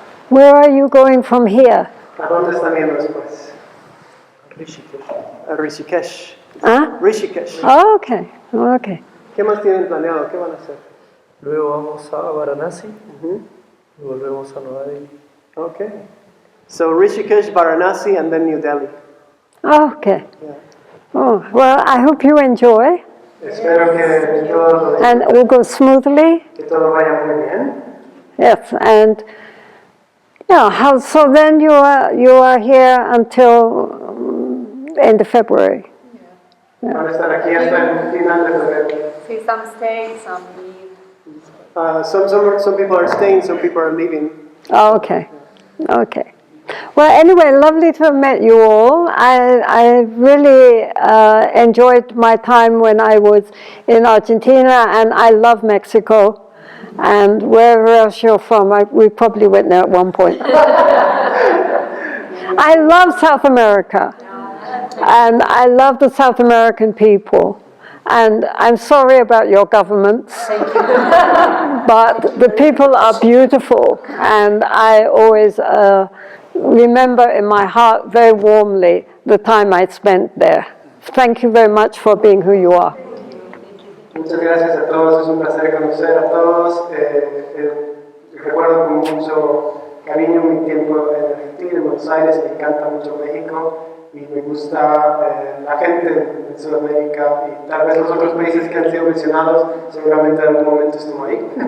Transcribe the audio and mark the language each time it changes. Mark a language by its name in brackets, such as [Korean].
[English] Where are you going from here? [Spanish] ¿A dónde están yendo después? A Rishikesh. ¿Ah? Rishikesh. [English] Oh, okay, okay. [Spanish] ¿Qué más tienen planeado? ¿Qué van a hacer? Luego vamos a Varanasi y volvemos a Nueva Delhi. [English] Okay. So Rishikesh, Varanasi, and then New Delhi. Okay. Yeah. Oh, well, I hope you enjoy [Spanish] Espero que [English] and it will go smoothly. [Spanish] todo vaya muy bien. [English] Yes, and yeah, so then you are here until end of February. [Spanish] Van a estar aquí hasta el final de febrero. [English] Sí, some stay, some leave. Some people are staying, some people are leaving. Oh, okay, okay. Well, anyway, lovely to have met you all. I really enjoyed my time when I was in Argentina, and I love Mexico. And wherever else you're from, we probably went there at one point. I love South America, and I love the South American people. And I'm sorry about your governments, but the people are beautiful, and I always remember in my heart very warmly the time I spent there. Thank you very much for being who you are. [Spanish] Muchas gracias a todos, es un placer conocer a todos. Recuerdo con mucho cariño mi tiempo en Argentina, en Buenos Aires, me encanta mucho México y me gusta la gente de Sudamérica y tal vez los otros países que han sido mencionados, seguramente en algún momento estuvo ahí.